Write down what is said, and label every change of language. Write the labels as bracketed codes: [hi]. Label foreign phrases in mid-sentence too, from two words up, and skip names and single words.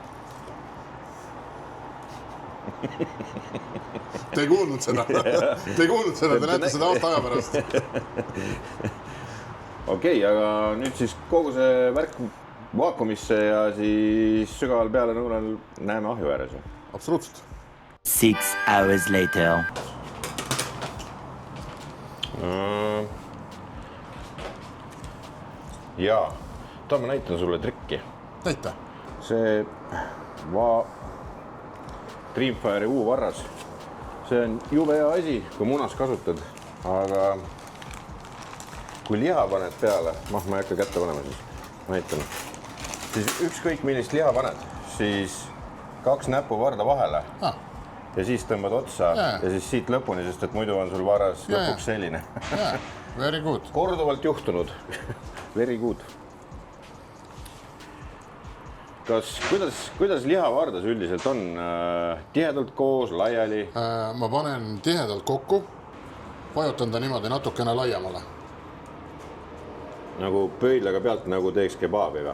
[et] Te ei kuulnud seda, te näete seda aasta aja pärast. Okei, aga nüüd siis kogu see värk vaakumisse ja siis sügaval peale nõunal näeme ahju ääres. Absoluutselt. [en] 6 hours later. [et] Jaa, ma näitan sulle trikki. Näita. See Dreamfire'i U-varras, see on jube hea asi, kui munas kasutad, aga kui liha paned peale, ma ei hakka kätte panema siis, ma näitan, siis ükskõik millist liha paned, siis 2 näppu varda vahele ja siis tõmbad otsa ja siis siit lõpuni, sest et muidu on sul varras lõpuks selline. [en] Very good. [et] Korduvalt juhtunud. [en] Very good. [et] Kuidas lihavardas üldiselt on? Tihedalt koos, laiali? Ma panen tihedalt kokku, vajutan ta niimoodi natukene laiemale. Nagu pöidlaga pealt nagu teeks kebaabi või?